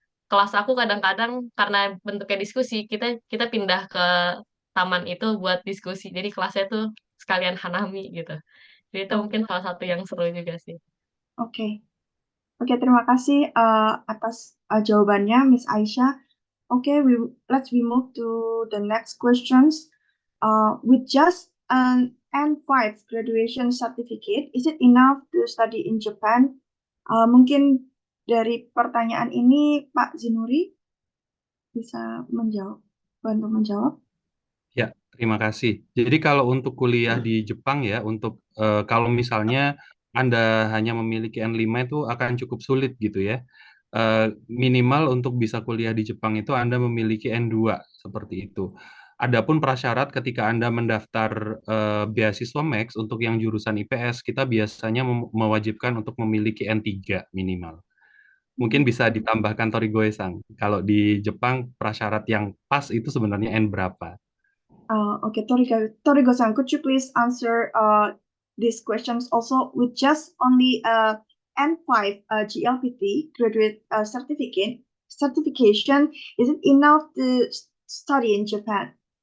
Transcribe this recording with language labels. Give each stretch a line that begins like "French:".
Indonesian: kelas aku kadang-kadang karena bentuknya diskusi, kita pindah ke taman itu buat diskusi. Jadi kelasnya tuh sekalian hanami gitu. Jadi itu mungkin salah satu yang seru juga sih. Oke. Oke, terima kasih atas jawabannya, Miss Aisyah.
English: Okay, let's move to the next questions. With just an N5 graduation certificate, is it enough to study in Japan?
Indonesian: Mungkin dari pertanyaan ini Pak Zinuri bisa bantu menjawab. Ya, terima kasih. Jadi kalau untuk kuliah di Jepang ya, kalau misalnya Anda hanya memiliki N5 itu akan cukup sulit gitu ya. Minimal untuk bisa kuliah di Jepang itu Anda memiliki N2 seperti itu. Adapun prasyarat ketika Anda mendaftar beasiswa Max untuk yang jurusan IPS, kita biasanya mewajibkan untuk memiliki N3 minimal. Mungkin bisa ditambahkan Torigoe-san. Kalau di Jepang prasyarat yang pas itu sebenarnya N berapa?
English: Okay, Torigo-san, could you please answer these questions also with just only N5 GLPT graduate certification? Is it enough to study in Japan?